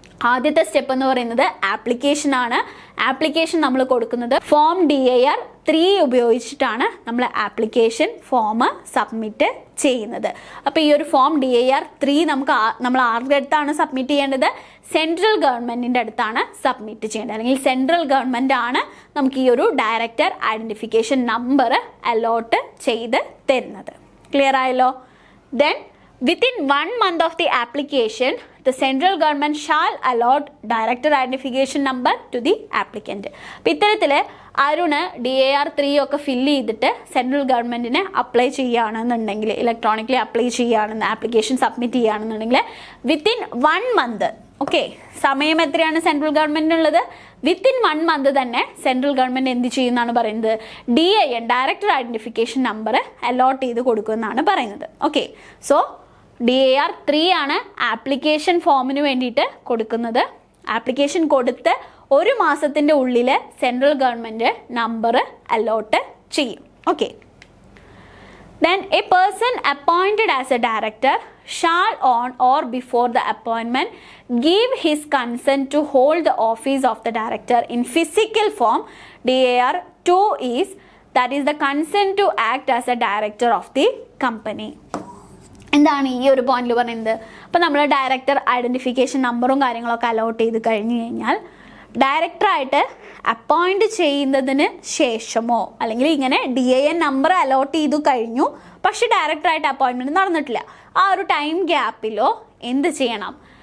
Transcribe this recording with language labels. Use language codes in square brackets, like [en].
[ml] ആദ്യത്തെ സ്റ്റെപ്പ് എന്ന് പറയുന്നത് ആപ്ലിക്കേഷൻ ആണ്. ആപ്ലിക്കേഷൻ നമ്മൾ കൊടുക്കുന്നത് ഫോം DIR 3 ഉപയോഗിച്ചിട്ടാണ് നമ്മൾ ആപ്ലിക്കേഷൻ ഫോം സബ്മിറ്റ് ചെയ്യുന്നത്. അപ്പോൾ ഈ ഒരു ഫോം DIR 3 നമ്മൾ ആരുടെ അടുത്താണ് സബ്മിറ്റ് ചെയ്യേണ്ടത്? സെൻട്രൽ ഗവൺമെൻറ്റിൻ്റെ അടുത്താണ് സബ്മിറ്റ് ചെയ്യേണ്ടത്, അല്ലെങ്കിൽ സെൻട്രൽ ഗവൺമെൻറ് ആണ് നമുക്ക് ഈ ഒരു ഡയറക്ടർ ഐഡൻറ്റിഫിക്കേഷൻ നമ്പർ അലോട്ട് ചെയ്ത് തരുന്നത്. ക്ലിയർ ആയല്ലോ? [en] Then within 1 month of the application, the central government shall allot director identification number to the applicant. [ml] അപ്പോൾ ഇത്തരത്തിൽ അരുണ് DIR 3 ഒക്കെ ഫില്ല് ചെയ്തിട്ട് സെൻട്രൽ ഗവൺമെൻറ്റിനെ അപ്ലൈ ചെയ്യുകയാണെന്നുണ്ടെങ്കിൽ, ഇലക്ട്രോണിക്കലി അപ്ലൈ ചെയ്യുകയാണെന്ന്, ആപ്ലിക്കേഷൻ സബ്മിറ്റ് ചെയ്യുകയാണെന്നുണ്ടെങ്കിൽ വിത്തിൻ 1 month, ഓക്കെ, സമയം എത്രയാണ് സെൻട്രൽ ഗവൺമെൻറ്റിനുള്ളത്? വിത്തിൻ 1 month തന്നെ സെൻട്രൽ ഗവൺമെൻറ് എന്ത് ചെയ്യുമെന്നാണ് പറയുന്നത്? DIN director identification number allot ചെയ്ത് കൊടുക്കുമെന്നാണ് പറയുന്നത്. ഓക്കെ, സോ DIR 3 ആണ് ആപ്ലിക്കേഷൻ ഫോമിന് വേണ്ടിയിട്ട് കൊടുക്കുന്നത്. ആപ്ലിക്കേഷൻ കൊടുത്ത് 1 മാസത്തിൻ്റെ ഉള്ളിൽ സെൻട്രൽ ഗവൺമെൻറ് നമ്പർ അലോട്ട് ചെയ്യും. [en] Okay, then a person appointed as a director shall on or before the appointment give his consent to hold the office of the director in physical form. DIR 2 is, that is the consent to act as a director of the company. [ml] എന്താണ് ഈ ഒരു പോയിന്റിൽ പറയുന്നത്? അപ്പോൾ നമ്മൾ director identification നമ്പറും കാര്യങ്ങളൊക്കെ allot ചെയ്ത് കഴിഞ്ഞ് കഴിഞ്ഞാൽ ഡയറക്ടറായിട്ട് അപ്പോയിൻറ്റ് ചെയ്യുന്നതിന് ശേഷമോ, അല്ലെങ്കിൽ ഇങ്ങനെ DIN നമ്പർ അലോട്ട് ചെയ്തു കഴിഞ്ഞു പക്ഷെ ഡയറക്ടറായിട്ട് അപ്പോയിൻമെൻറ്റ് നടന്നിട്ടില്ല, ആ ഒരു ടൈം ഗ്യാപ്പിലോ എന്ത് ചെയ്യണം?